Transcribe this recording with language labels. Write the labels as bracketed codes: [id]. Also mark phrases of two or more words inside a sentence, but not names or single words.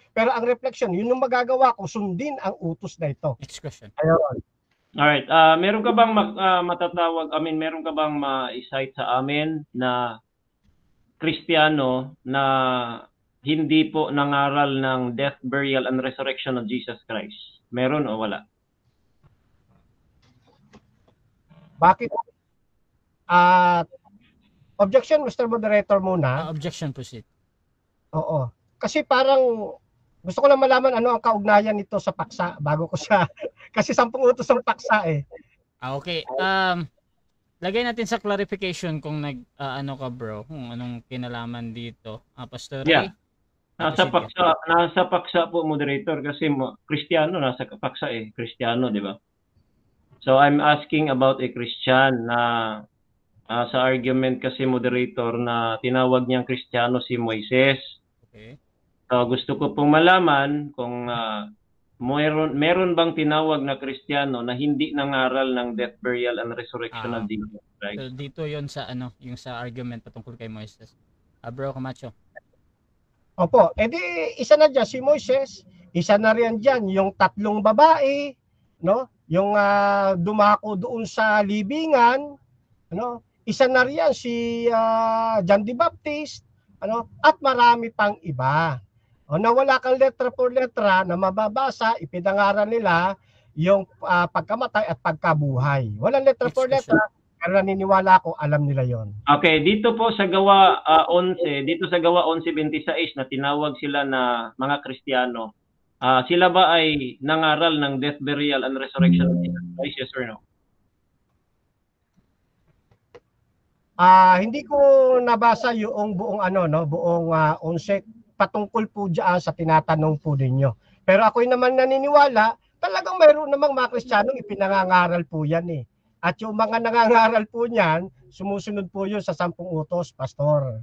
[tl] Pero ang reflection, yun yung magagawa ko, sundin ang utos na ito. [en] Next question. [tl] Ayun. Alright, meron ka bang meron ka bang ma-cite sa amin na Kristiyano na hindi po nangaral ng [en] death, burial, and resurrection of Jesus Christ? [tl] Meron o wala? Bakit? [en] Objection, Mr. Moderator muna. Objection, proceed. [tl] Oo. Kasi parang gusto ko lang malaman ano ang kaugnayan nito sa paksa bago ko siya kasi 10 utos ang paksa [en] Okay. [tl] Lagay natin sa clarification kung ano ka bro, kung anong kinalaman dito. Pastor Ray? [en] Yeah. [tl] Nasa paksa po, moderator, kasi Kristiyano nasa paksa Kristiyano, di ba? [en] So I'm asking about a Christian [tl] na sa argument kasi, moderator, na tinawag niyang Kristiyano si Moises. [en] Okay. [tl] So gusto ko pong malaman kung meron bang tinawag na Kristiyano na hindi nangaral ng [en] death, burial, and resurrection of Jesus Christ? [tl] So dito yon sa yung sa argument patungkol kay Moises. Bro Camacho. Opo, edi isa na dyan si Moises, isa na riyan dyan yung 3 babae, no? Yung dumako doon sa libingan, ano? Isa na riyan si John the Baptist, ano? At marami pang iba. Na wala kang letra por letra na mababasa, ipinangaral nila yung pagkamatay at pagkabuhay. Walang letra por letra, pero naniniwala ako alam nila yon. Okay, dito po sa Gawa 11, dito sa Gawa 11:26 na tinawag sila na mga Kristiyano, sila ba ay nangaral ng [en] death, burial, and resurrection of Jesus Christ? Yes or no? [tl] Hindi ko nabasa yung buong buong 11 patungkol po diyan sa tinatanong po ninyo. Pero ako'y naman naniniwala, talagang mayroon namang mga Kristiyanong ipinangangaral po yan At yung mga nangangaral po niyan, sumusunod po yun sa 10 utos, Pastor.